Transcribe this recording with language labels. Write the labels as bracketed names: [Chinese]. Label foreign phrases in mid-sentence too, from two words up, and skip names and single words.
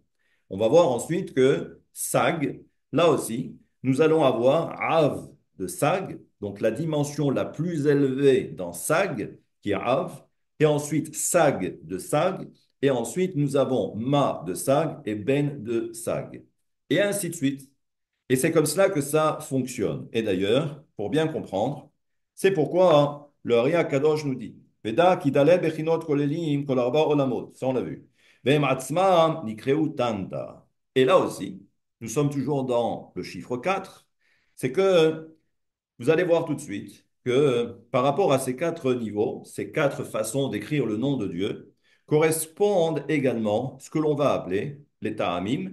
[French] On va voir ensuite que Sag, là aussi, nous allons avoir Av de Sag, donc la dimension la plus élevée dans Sag, qui est Av, et ensuite Sag de Sag, et ensuite nous avons Ma de Sag et Ben de Sag, et ainsi de suite. Et c'est comme cela que ça fonctionne. Et d'ailleurs, pour bien comprendre, c'est pourquoi le Ari Kadosh nous dit [Hebrew] ודע כי ד' בחינות כוללים כל ארבע עולמות. [French] Ça, on l'a vu. [Hebrew] והם עצמם נקראו טנת"א. [French] Et là aussi, nous sommes toujours dans le chiffre 4. C'est que vous allez voir tout de suite que par rapport à ces quatre niveaux, ces quatre façons d'écrire le nom de Dieu, correspondent également ce que l'on va appeler les ta'amim.